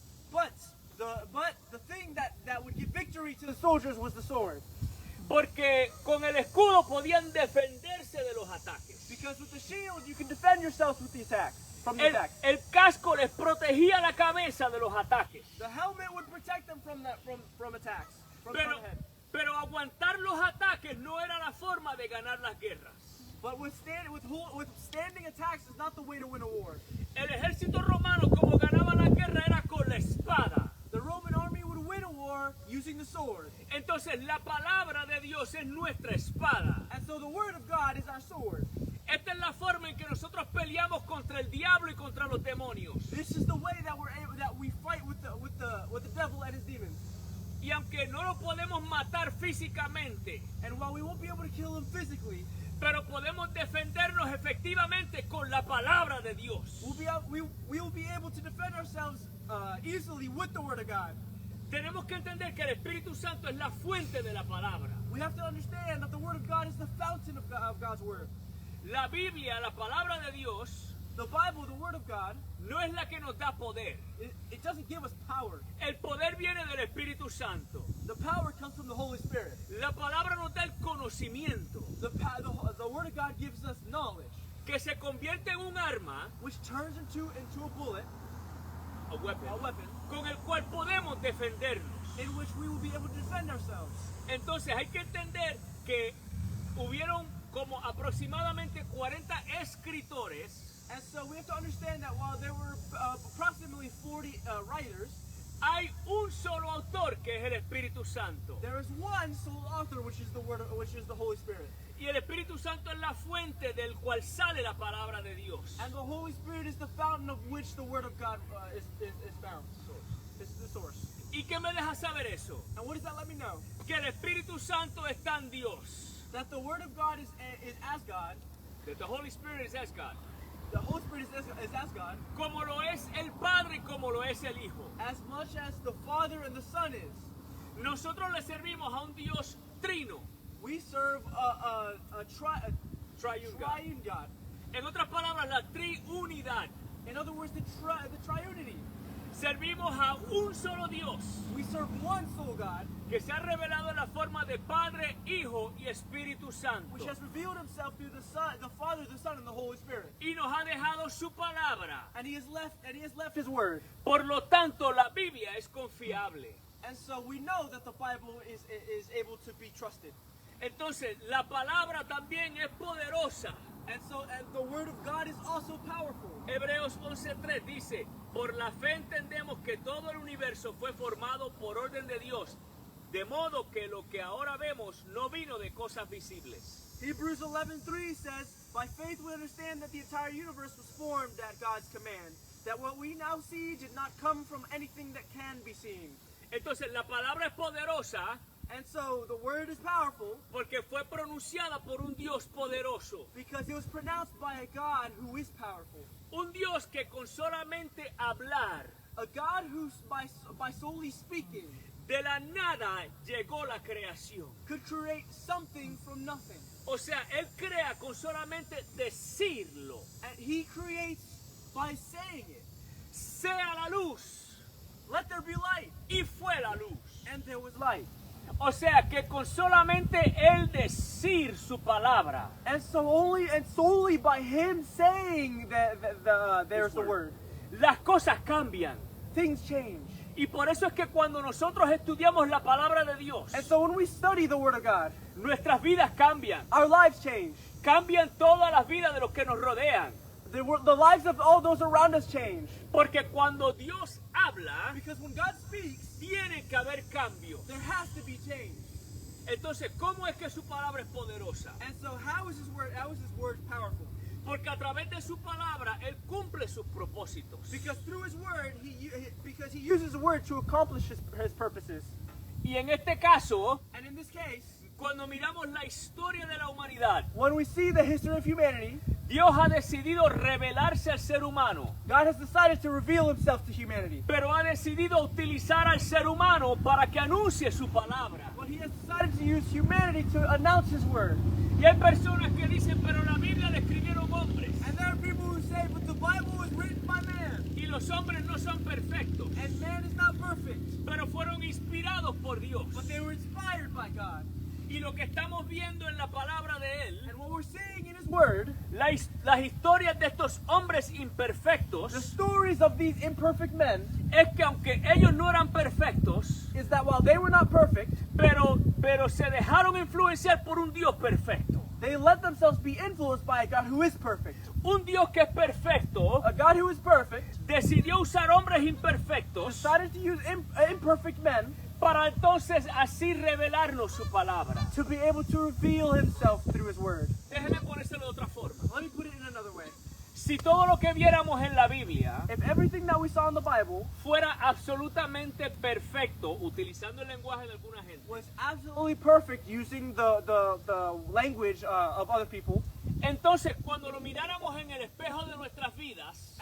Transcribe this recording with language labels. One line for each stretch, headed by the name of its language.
English: But the thing that would give victory to the soldiers was the sword.
Spanish: Porque con el escudo podían defenderse de los ataques.
English: Because with the shield, you can defend yourself with the attack. From the attack.
Spanish: El casco les protegía la cabeza de los ataques.
English: The helmet would protect them from attacks. From the head.
Spanish: Pero aguantar los ataques no era la forma de ganar las guerras.
English: But withstanding attacks is not the way to win a war.
Spanish: El ejército romano, como ganaba la guerra, era con la espada.
English: The Roman army would win a war using the sword.
Spanish: Entonces la palabra de Dios es nuestra espada.
English: And so the Word of God is our sword.
Spanish: Esta es la forma en que nosotros peleamos contra el diablo y contra los demonios.
English: This is the way that we fight with the devil and his demons.
Spanish: Y aunque no lo podemos matar físicamente,
English: And while we won't be able to kill him physically,
Spanish: pero podemos defendernos efectivamente con la palabra de Dios.
English: we will be able to defend ourselves easily with the Word of God.
Spanish: Tenemos que entender que el Espíritu Santo es la fuente de la palabra.
English: We have to understand that the Word of God is the fountain of God's Word.
Spanish: La Biblia, la palabra de Dios,
English: The Bible, the Word of God,
Spanish: no es la que nos da poder.
English: it doesn't give us power.
Spanish: El poder viene del Espíritu Santo.
English: The power comes from the Holy Spirit.
Spanish: La palabra nos da el conocimiento
English: The Word of God gives us knowledge,
Spanish: que se convierte en un arma,
English: which turns into a bullet, a weapon, a weapon,
Spanish: con el cual podemos defendernos.
English: in which we will be able to defend ourselves.
Spanish: Entonces hay que entender que hubieron como aproximadamente 40 escritores.
English: And so we have to understand that while there were approximately 40 writers,
Spanish: Hay un solo autor que es el Espíritu Santo.
English: there is one sole author, which is the Holy Spirit.
Spanish: Y el Espíritu Santo es la fuente del cual sale la palabra de Dios.
English: And the Holy Spirit is the fountain of which the Word of God is found. This is the source.
Spanish: ¿Y qué me deja saber eso?
English: And what does that let me know?
Spanish: Que el Espíritu Santo está en Dios.
English: That the Word of God is as God. That the Holy Spirit is as God. The Holy Spirit is as God.
Spanish: Como lo es el Padre y como lo es el Hijo.
English: As much as the Father and the Son is.
Spanish: Nosotros le servimos a un Dios trino.
English: We serve a Triune God. triune God.
Spanish: En otras palabras, la triunidad.
English: In other words, the triunity.
Spanish: Servimos a un solo Dios
English: We serve one sole God,
Spanish: que se ha revelado en la forma de Padre, Hijo y Espíritu Santo.
English: which has revealed himself through the Son, the Father, the Son, and the Holy Spirit.
Spanish: Y nos ha dejado su palabra.
English: And he has left his word.
Spanish: Por lo tanto, la Biblia es confiable.
English: And so we know that the Bible is able to be trusted.
Spanish: Entonces, la palabra también es poderosa.
English: And so the word of God is also powerful.
Spanish: Hebreos 11:3 dice, por la fe entendemos que todo el universo fue formado por orden de Dios, de modo que lo que ahora vemos no vino de cosas visibles.
English: Hebrews 11:3 says, by faith we understand that the entire universe was formed at God's command, that what we now see did not come from anything that can be seen.
Spanish: Entonces, la palabra es poderosa
English: And so the word is powerful
Spanish: porque fue pronunciada por un Dios poderoso.
English: because it was pronounced by a God who is powerful.
Spanish: Un Dios que con solamente hablar
English: A God who, by solely speaking,
Spanish: de la nada llegó la creación.
English: could create something from nothing.
Spanish: O sea, Él crea con solamente decirlo.
English: And he creates by saying it.
Spanish: Sea la luz.
English: Let there be light.
Spanish: Y fue la luz.
English: And there was light.
Spanish: O sea que con solamente Él decir su palabra,
English: And so solely by him saying there's the word,
Spanish: las cosas cambian.
English: things change.
Spanish: Y por eso es que cuando nosotros estudiamos la palabra de Dios,
English: And so when we study the word of God,
Spanish: nuestras vidas cambian.
English: our lives change.
Spanish: Cambian todas las vidas de los que nos rodean.
English: The lives of all those around us change.
Spanish: Porque cuando Dios habla,
English: Because when God speaks,
Spanish: tiene que haber cambio.
English: there has to be change.
Spanish: Entonces, ¿cómo es que su palabra es poderosa?
English: And so how is his word powerful?
Spanish: Porque a través de su palabra, Él cumple sus propósitos.
English: Because through his word, he uses the word to accomplish his purposes.
Spanish: Y en este caso,
English: And in this case,
Spanish: cuando miramos la historia de la humanidad,
English: when we see the history of humanity,
Spanish: Dios ha decidido revelarse al ser humano,
English: God has decided to reveal himself to humanity.
Spanish: pero ha decidido utilizar al ser humano para que anuncie su palabra.
English: But he has decided to use humanity to announce his word.
Spanish: Y hay personas que dicen, pero la Biblia la escribieron hombres,
English: And there are people who say, but the Bible was written by man.
Spanish: y los hombres no son perfectos,
English: And man is not perfect.
Spanish: pero fueron inspirados por Dios.
English: But they were inspired by God.
Spanish: Y lo que estamos viendo en la palabra de Él,
English: And what we're seeing in his word,
Spanish: las historias de estos hombres
English: the
Spanish: imperfectos,
English: stories of these imperfect men,
Spanish: es que aunque ellos no eran perfectos,
English: is that while they were not perfect,
Spanish: pero se dejaron influenciar por un Dios perfecto.
English: they let themselves be influenced by a God who is perfect.
Spanish: Un Dios que es perfecto
English: A God who is perfect
Spanish: decidió usar hombres imperfectos
English: decided to use imperfect men
Spanish: para entonces así revelarnos su palabra.
English: to be able to reveal himself through his word.
Spanish: Déjeme ponérselo de otra forma.
English: Let me put it in another way.
Spanish: Si todo lo que viéramos en la Biblia
English: If everything that we saw in the Bible
Spanish: fuera absolutamente perfecto, utilizando el lenguaje de alguna gente,
English: was absolutely perfect using the language of other people,
Spanish: entonces cuando lo miráramos en el espejo de nuestras vidas,